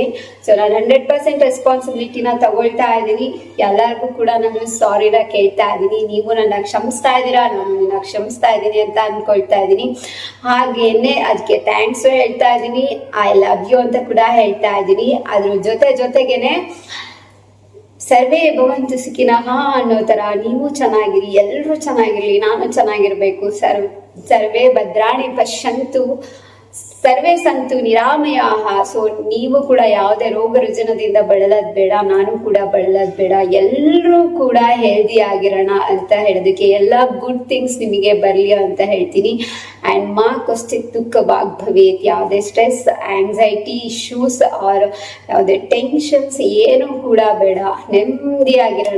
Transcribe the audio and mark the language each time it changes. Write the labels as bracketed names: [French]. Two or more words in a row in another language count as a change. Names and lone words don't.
[Kannada] ಸೊ ನಾನು 100% ರೆಸ್ಪಾನ್ಸಿಬಿಲಿಟಿನ ತಗೊಳ್ತಾ ಇದ್ದೀನಿ. ಎಲ್ಲರಿಗೂ ಕೂಡ ನಾನು ಸಾರಿನ ಕೇಳ್ತಾ ಇದ್ದೀನಿ. ನೀವು ನನ್ನ ಕ್ಷಮಿಸ್ತಾ ಇದ್ದೀರಾ, ನಾನು ನಿನ್ನ ಕ್ಷಮಿಸ್ತಾ ಇದ್ದೀನಿ ಅಂತ ಅನ್ಕೊಳ್ತಾ ಇದ್ದೀನಿ. ಹಾಗೇನೆ ಅದಕ್ಕೆ ಥ್ಯಾಂಕ್ಸ್ ಹೇಳ್ತಾ ಇದ್ದೀನಿ, [English] I love you [Kannada] ಅಂತ ಕೂಡ ಹೇಳ್ತಾ ಇದ್ದೀನಿ. ಅದ್ರ ಜೊತೆಗೇನೆ [Sanskrit] ಸರ್ವೇ ಭವಂತು ಸುಖಿನಃ [Kannada] ಅನ್ನೋ ತರ ನೀವು ಚೆನ್ನಾಗಿರಿ, ಎಲ್ಲರೂ ಚೆನ್ನಾಗಿರ್ಲಿ, ನಾನು ಚೆನ್ನಾಗಿರ್ಬೇಕು. [Sanskrit] ಸರ್ವೇ ಭದ್ರಾಣಿ ಪಶ್ಯಂತು ಸರ್ವೇ ಸಂತು ನಿರಾಮಯಾಹ. [Kannada] ಸೊ ನೀವು ಕೂಡ ಯಾವುದೇ ರೋಗ ರುಜಿನದಿಂದ ಬಳಲೋದ್ ಬೇಡ, ನಾನು ಕೂಡ ಬಳಲೋದ್ ಬೇಡ, ಎಲ್ಲರೂ ಕೂಡ ಹೆಲ್ದಿ ಆಗಿರೋಣ ಅಂತ ಹೇಳೋದಕ್ಕೆ, ಎಲ್ಲ [English] good things [Kannada] ನಿಮಗೆ ಬರಲಿ ಅಂತ ಹೇಳ್ತೀನಿ. ಆ್ಯಂಡ್ [Sanskrit] ಮಾ ಕೊಸ್ತಿಕ್ ದುಃಖ ಭವೇತ್, [Kannada] ಯಾವುದೇ [English] stress, anxiety issues or [Kannada] ಯಾವುದೇ ಟೆನ್ಷನ್ಸ್ ಏನೂ ಕೂಡ ಬೇಡ, ನೆಮ್ಮದಿಯಾಗಿರೋಣ.